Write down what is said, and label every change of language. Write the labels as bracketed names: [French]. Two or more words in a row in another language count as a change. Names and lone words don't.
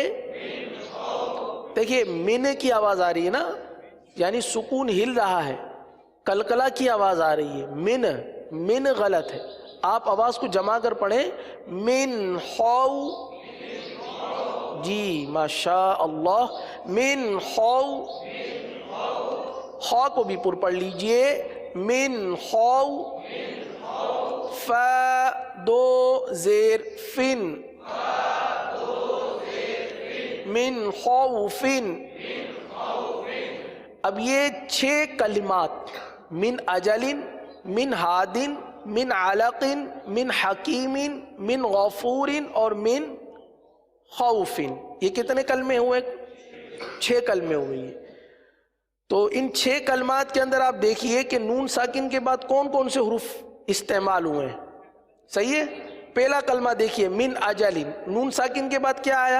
[Urdu] دیکھیے من کی آواز آ رہی ہے نا، یعنی سکون ہل رہا ہے، کلکلا کی آواز آ رہی ہے، من غلط ہے، آپ آواز کو جما کر پڑھیں [Arabic] من خو، [Urdu] جی ماشاء اللہ، [Arabic] من خو، [Urdu] خا کو بھی پر پڑھ لیجئے، من خو، فا دو زیر فن، من خوفن۔ اب یہ 6 کلمات [Arabic] من اجلن، من ہادن، من علق، من حکیم، من غفور اور من خوفن، [Urdu] یہ کتنے کلمے ہوئے؟ 6 کلمے ہوئے یہ۔ تو ان 6 کلمات کے اندر آپ دیکھیے کہ نون ساکن کے بعد کون کون سے حروف استعمال ہوئے ہیں، صحیح ہے؟ پہلا کلمہ دیکھیے [Arabic] من اجلن، [Urdu] نون ساکن کے بعد کیا آیا؟